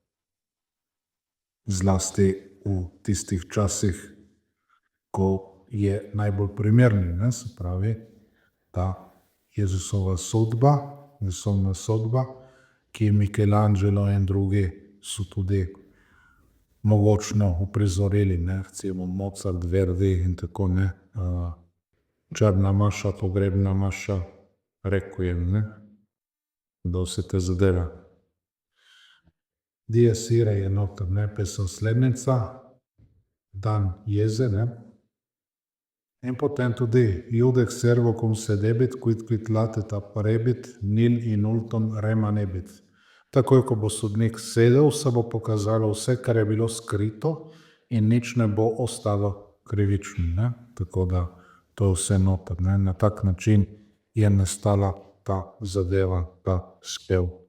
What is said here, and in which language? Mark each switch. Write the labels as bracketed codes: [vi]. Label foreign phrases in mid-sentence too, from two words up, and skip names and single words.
[sl] zlasti v tistih časih, ko je najbolj primerni, ne, se pravi, ta Jezusova sodba, Jezusova sodba, ki Michelangelo in drugi so tudi mogočno uprizorili, ne, recimo Mozart, Verdi in tako, ne, črna maša, pogrebna maša, Requiem, ne, da vse te zadeve. [la] Dies irae [sl] je noter, ne, pesem-slednica, dan jeze, ne. In potem tudi [la] Iudex servo cum sedebit, quid lateta parebit, nil in ultum remanebit. [sl] Takoj, ko bo sodnik sedel, se bo pokazalo vse, kar je bilo skrito, in nič ne bo ostalo krivično, ne. Tako da to je vse noter, ne. Na tak način je nastala ta zadeva, ta spev.